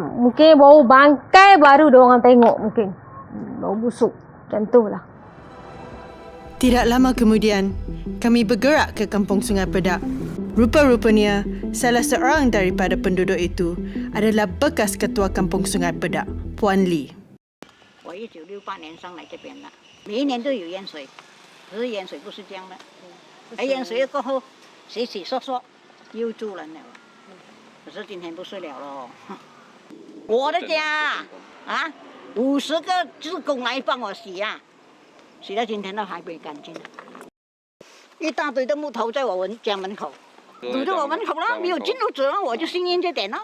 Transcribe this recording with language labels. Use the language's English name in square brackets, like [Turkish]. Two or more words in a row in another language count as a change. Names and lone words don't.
[Malay] Mungkin bau bangkai baru dia orang tengok mungkin. Bau busuk. Macam tu lah. Tidak lama kemudian, kami bergerak ke Kampung Sungai Pedak. Rupa-rupanya, salah seorang daripada penduduk itu adalah bekas ketua Kampung Sungai Pedak, Puan Lee. [Chinese] 我1968年上来这边的，每一年都有淹水，只是淹水不是这样的，淹水过后洗洗刷刷又住人了，可是今天不是了咯。我的家50个职工来帮我洗啊，洗到今天都还没干净，一大堆的木头在我们家门口，堵着我门口了，没有进入者，我就幸运这点了。